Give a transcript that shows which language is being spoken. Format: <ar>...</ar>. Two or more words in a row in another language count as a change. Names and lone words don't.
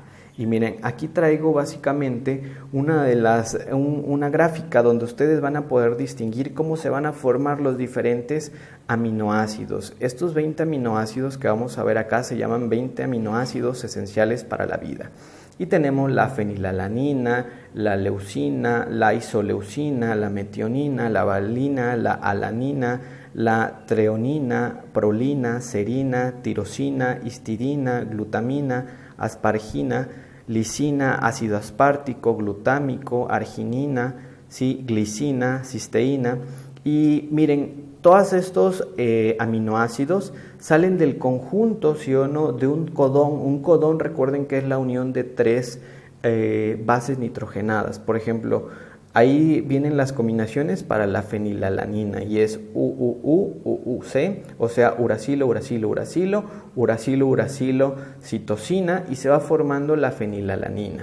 <es>Y miren, aquí traigo básicamente una gráfica donde ustedes van a poder distinguir cómo se van a formar los diferentes aminoácidos. Estos 20 aminoácidos que vamos a ver acá se llaman 20 aminoácidos esenciales para la vida. Y tenemos la fenilalanina, la leucina, la isoleucina, la metionina, la valina, la alanina, la treonina, prolina, serina, tirosina, histidina, glutamina, aspargina, lisina, ácido aspartico, glutámico, arginina, ¿sí?, glicina, cisteína. Y miren, todos estos aminoácidos salen del conjunto, ¿sí o no?, de un codón. Un codón, recuerden que es la unión de 3 bases nitrogenadas. Por ejemplo, ahí vienen las combinaciones para la fenilalanina y es UUC, o sea, uracilo, uracilo, uracilo, uracilo, uracilo, citosina y se va formando la fenilalanina.</es>